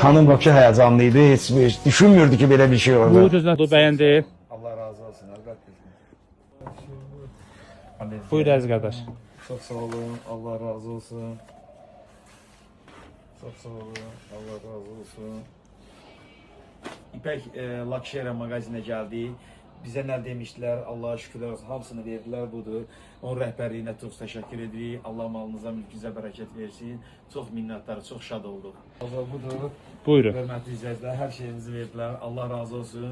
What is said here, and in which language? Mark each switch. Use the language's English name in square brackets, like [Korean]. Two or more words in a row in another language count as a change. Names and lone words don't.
[Turkish] Hanım bakı heyecanlıydı. Hiç düşünmürdü ki böyle bir şey olur. Buyurun, beğendi. Allah razı olsun. Elbette. Buyur Aziz kardeş. Çok sağ olun. Allah razı olsun. Çok sağ olun. [Azerbaijani] Allah razı olsun. İpek Lakşehir magazinə gəldi. Bizə nə demişlər, Allah'a şükürlər olsun, hamısını verdilər, budur. Onun rəhbərliyinə çox təşəkkür edirik. Allah malınıza, mülkünüzə bərəkət versin. Çox minnətdarıq, çox şad olduq. Allah budur. Buyurun. Hörmətli izləyicilər, hər şeyimizi verdilər. Allah razı olsun.